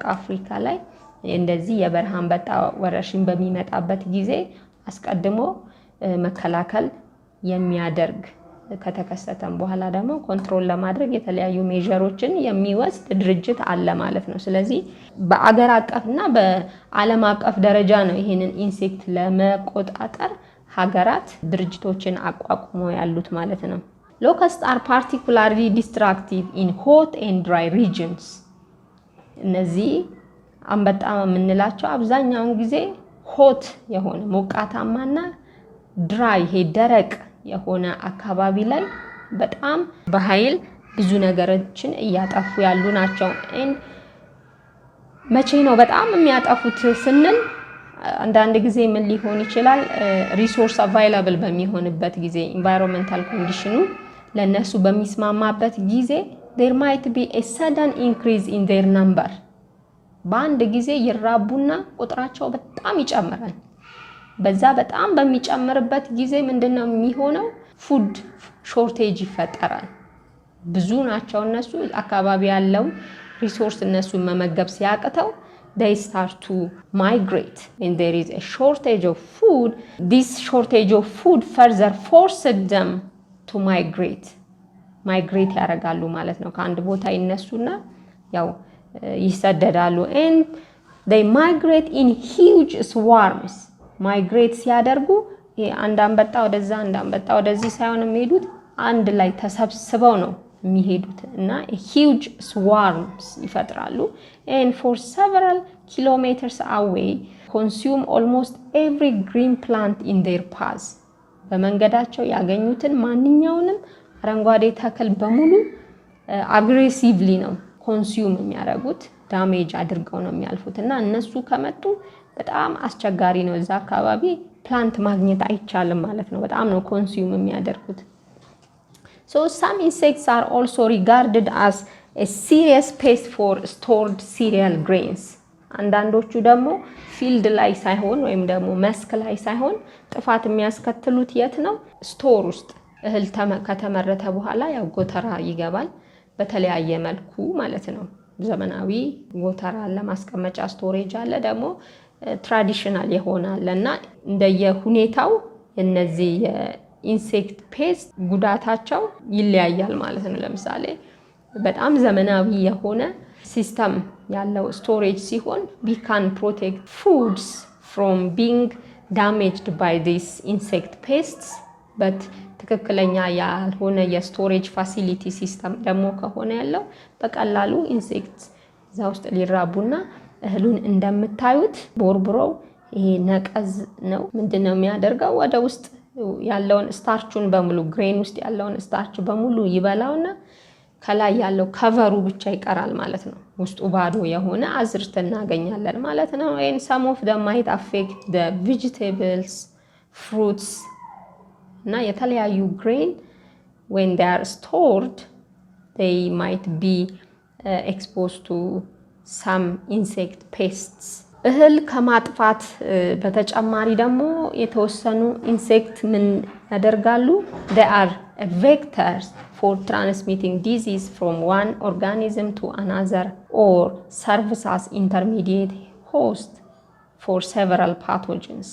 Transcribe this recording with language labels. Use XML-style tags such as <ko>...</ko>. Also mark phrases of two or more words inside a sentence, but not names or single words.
<am>አፍሪካ ላይ እንደዚህ የበረሃ አንበጣ ወረርሽኝ በሚመጣበት ጊዜ አስቀድሞ መከላከል የሚያደርግ ከተከሰተም በኋላ ደግሞ ኮንትሮል ለማድረግ የተለያዩ ሜዠሮችን የሚወስድ ድርጅት አለ ማለት ነው። ስለዚህ በአገር አቀፍና በዓለም አቀፍ ደረጃ ነው ይሄንን ኢንሴክት ለመቆጣጠር ሀገራት ድርጅቶችን አቋቁሞ ያሉት ማለት ነው።</am> <en>Locusts are particularly destructive in hot and dry regions.</en> <am>እነዚህ አንበጣ የምንላቸው አብዛኛውን ጊዜ ሆት የሆነ ሞቃታማና ድራይ ደረቅ የሆነ አካባቢ ላይ በጣም በኃይል ብዙ ነገሮችን እያጠፉ ያሉ ናቸው። መቼ ነው በጣም የሚያጠፉት ስንል አንዳንድ ጊዜ ምን ሊሆን ይችላል</am> <en>resource available</en> <am>በሚሆንበት ጊዜ ኢንቫይሮንመንታል ኮንዲሽኑ ለነሱ በሚስማማበት ጊዜ</am> <en>there might be a sudden increase in their number</en> <am>በአንድ ጊዜ ይራቡና ቁጥራቸው በጣም ይጨምራል። በዛ በጣም በሚጨምርበት ጊዜ ምንድነው የሚሆነው</am> <en>food shortage</en> <am>ይፈጠራል። ብዙ ናቸው እነሱ አካባቢ ያለው ሪሶርስ እነሱን መመገብ ሲያቅተው</am> <en>they start to migrate and there is a shortage of food. This shortage of food further forced them to migrate</en> <am>ያደርጋሉ ማለት ነው። ከአንድ ቦታ ይነሱና ያው ይሰደዳሉ</am> <en>and they migrate in huge swarms.</en> <am>migrate ሲያደርጉ አንድ አንበጣ ወደዛ አንድ አንበጣ ወደዚህ ሳይሆን የሚሄዱት አንድ ላይ ተሰብስበው ነው የሚሄዱት እና</am> <en>huge swarms</en> <am>ይፈጥራሉ</am> <en>and for several kilometers away consume almost every green plant in their path.</en> <am>በመንገዳቸው ያገኙትን ማንኛውንም አረንጓዴ ተክል በሙሉ አግሬሲቭሊ ነው ኮንሱም የሚያደርጉት ዳሜጅ አድርገው ነው የሚያልፉት እና እነሱ ከመጡ በጣም አስቸጋሪ ነው። እዛ አካባቢ ፕላንት ማግኘት አይቻልም ማለት ነው። በጣም ነው ኮንሱም የሚያደርጉት።</am> <en>So some insects are also regarded as a serious pest for stored cereal grains.</en> <am>አንዳንዶቹ ደግሞ ፊልድ ላይ ሳይሆን ወይም ደግሞ መስክ ላይ ሳይሆን ጥፋት የሚያስከትሉት የት ነው? ስቶር ውስጥ እህል ከተመረተ በኋላ ያው ጎተራ ይገባል በተለያየ መልኩ ማለት ነው። ዘመናዊ ጎተራ ለማስቀመጫ ስቶሬጅ አለ፣ ደግሞ ትራዲሽናል ይሆናልና እንደየሁኔታው እነዚህ የኢንሴክት ፔስት ጉዳታቸው ይለያያል ማለት ነው። ለምሳሌ በጣም ዘመናዊ የሆነ ሲስተም ያለው ስቶሬጅ ሲሆን</am> <en>we can protect foods from being damaged by these insect pests, but</en> <am>ትክክለኛ ያልሆነ የስቶሬጅ ፋሲሊቲ ሲስተም ደግሞ ከሆነ ያለው በቀላሉ ኢንሴክት እዛ ውስጥ ሊራቡና እህሉን እንደምታዩት ቦርብሮው ይሄ ነቀዝ ነው ምንድነው የሚያደርገው ወደ ውስጥ ያለውን ስታርቹን በሙሉ ግሬን ውስጥ ያለውን ስታርች በሙሉ ይበላውና ከላይ ያለው ከቨሩ ብቻ ይቀራል ማለት ነው። ውስጡ ባዶ የሆነ አዝርት እናገኛለን ማለት ነው።</am> <en>and some of them might affect the vegetables, fruits</en> <am>እና የተለያዩ</am> <en>grain when they are stored they might be exposed to some insect pests.</en> <am>እህል ከማጥፋት በተጨማሪ ደግሞ የተወሰኑ ኢንሴክት ምን ያደርጋሉ?</am> <en>they are vectors for transmitting disease from one organism to another or serves as intermediate host for several pathogens.</en>